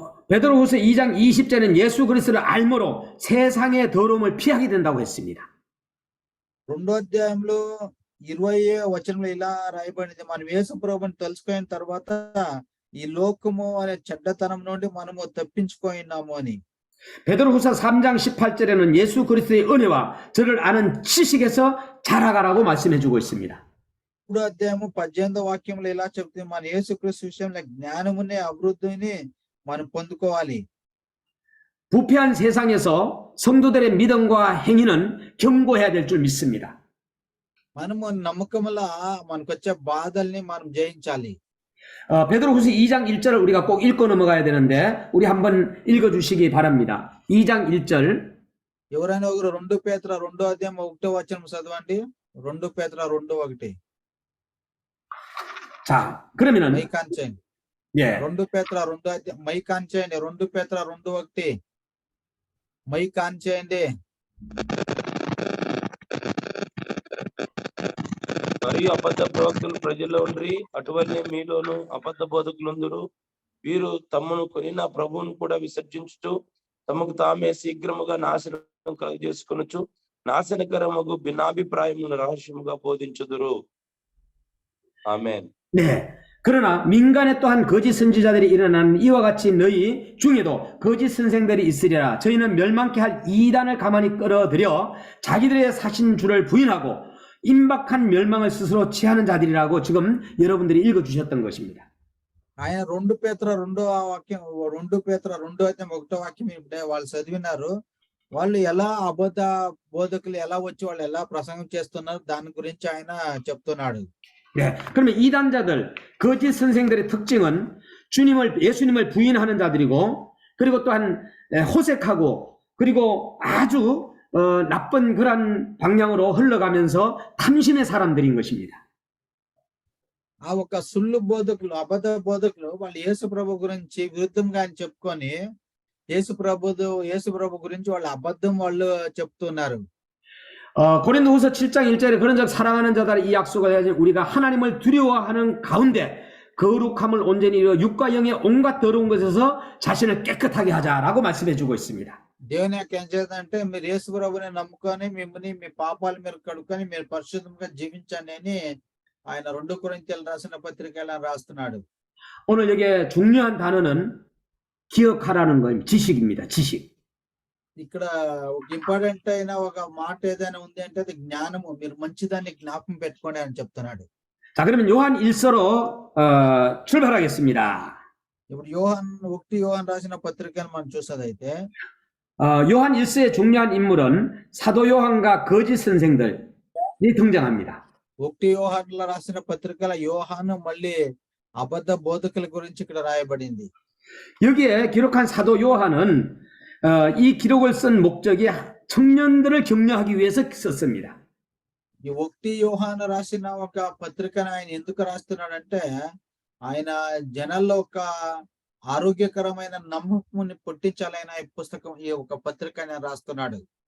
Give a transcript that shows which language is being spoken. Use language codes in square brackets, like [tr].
[ko] 베드로후서 2장 20절은 예수 그리스도를 알므로 세상의 더러움을 피하게 된다고 했습니다. [te] 2వ అధ్యాయంలో 20వ వచనంలో ఇలా రాయబడింది, మనం యేసు ప్రభువుని తెలుసుకున్న తర్వాత ఈ లోకము అనే చెడ్డతనం నుండి మనము తప్పించుకోయినాము అని. [ko] 베드로후서 3장 18절에는 예수 그리스도의 은혜와 저를 아는 지식에서 자라가라고 말씀해주고 있습니다. [te] 3వ అధ్యాయము 18వ వాక్యంలో ఇలా చెప్తుంది, మన యేసుక్రీస్తు విషయంలో జ్ఞానముని అభివృద్ధిని మనం పొందుకోవాలి. [ko] 부패한 세상에서 성도들의 믿음과 행위는 경고해야 될 줄 믿습니다. [te] మనము నమ్మకముల మనకొచ్చే బాధల్ని మనం జయించాలి. [ko] 베드로후서 2장 1절을 우리가 꼭 읽고 넘어가야 되는데 우리 한번 읽어주시기 바랍니다. 2장 1절. [te] ఎవరైనా ఒకరు 2 పేతురు 2వ అధ్యాయం 1వ వచనం చదవండి. 2 పేతురు 2:1. [ko] 자, 그러면은 [te] మైకాన్ చేయండి. [ko] 예. [te] 2 పేతురు 2వ అధ్యాయం మైకాన్ చేయండి. 2 పేతురు 2:1 మైకాన్ చేయండి. మరియు అబద్ధ ప్రవక్తలు ప్రజల్లో ఉండ్రి, అటువల్లే మీలోను అబద్ధ బోధకులందరూ వీరు తమను కొనిన ప్రభువును కూడా విసర్జించుచు తమకు తామే శీఘ్రముగా నాశనం కలుగజేసుకొనుచు నాశనకరమగు భిన్నాభిప్రాయమును రహస్యముగా బోధించుదురు. ఆమేన్. [ko] 네. 그러나 민간에 또한 거짓 선지자들이 일어나는 이와 같이 너희 중에도 거짓 선생들이 있으리라. 저희는 멸망케 할 이단을 가만히 끌어들여 자기들의 사신 주를 부인하고 임박한 멸망을 스스로 취하는 자들이라고 지금 여러분들이 읽어주셨던 것입니다. [te] ఆయన 2 పేతురు 2వ వాక్యం 2 పేతురు 2వ అధ్యాయం 1వ వాక్యం ఇప్పుడే వాళ్ళు చదివినారు. వాళ్ళు ఎలా అబద్ధ బోధకులు ఎలా వచ్చి వాళ్ళు ఎలా ప్రసంగం చేస్తున్నారు దాని గురించి ఆయన చెప్తున్నాడు. [ko] 네, 그러면 이단자들, 거짓 선생들의 특징은 예수님을 부인하는 자들이고, 그리고 또한 호색하고, 그리고 아주 나쁜 그런 방향으로 흘러가면서 탐심의 사람들인 것입니다. [te] ఆ ఒక సుల్లు బోధకులు అబద్ధ బోధకులు వాళ్ళు యేసు ప్రభు గురించి విరుద్ధంగా అని చెప్పుకొని యేసు ప్రభు గురించి వాళ్ళు అబద్ధం వాళ్ళు చెప్తున్నారు. [ko] 고린도후서 7장 1절에 그런 적 사랑하는 자들 이 약속을 해야지 우리가 하나님을 두려워하는 가운데 거룩함을 온전히 이루어 육과 영의 온갖 더러운 것에서 자신을 깨끗하게 하자라고 말씀해 주고 있습니다. [te] దేవుని యొక్క ఏం చేద్దంటే మీరు యేసు ప్రభుని నమ్ముకొని మిమ్మల్ని మీ పాపాలు మీరు కడుక్కొని మీరు పరిశుద్ధంగా జీవించండి అని ఆయన 2 కొరింథీయులకు రాసిన పత్రికలో రాస్తున్నాడు. [ko] 오늘 여기에 중요한 단어는 기억하라는 거예요. 지식입니다. 지식. [te] ఇక్కడ ఒక ఇంపార్టెంట్ అయిన ఒక మాట ఏదైనా ఉంది అంటే అది జ్ఞానము. మీరు మంచిదాన్ని జ్ఞాపకం పెట్టుకోండి అని చెప్తున్నాడు. [ko] 자, 그러면 요한 1서로 출발하겠습니다. [te] ఇప్పుడు యోహాన్ రాసిన పత్రికను మనం చూసేదైతే [ko] 요한 1서의 중요한 인물은 사도 요한과 거짓 선생들이 등장합니다. [te] 1 యోహానులో రాసిన పత్రికల యోహాను మళ్ళీ అబద్ధ బోధకుల గురించి ఇక్కడ రాయబడింది. [ko] 여기에 기록한 사도 요한은 이 기록을 쓴 목적이 청년들을 격려하기 위해서 썼습니다. [te] ఈ 1 యోహాను రాసిన ఒక పత్రికను ఆయన ఎందుకు రాస్తున్నాడంటే ఆయన జనాల్లో ఒక ఆరోగ్యకరమైన నమ్మకాన్ని పుట్టించాలని ఈ ఒక పత్రికను రాస్తున్నాడు.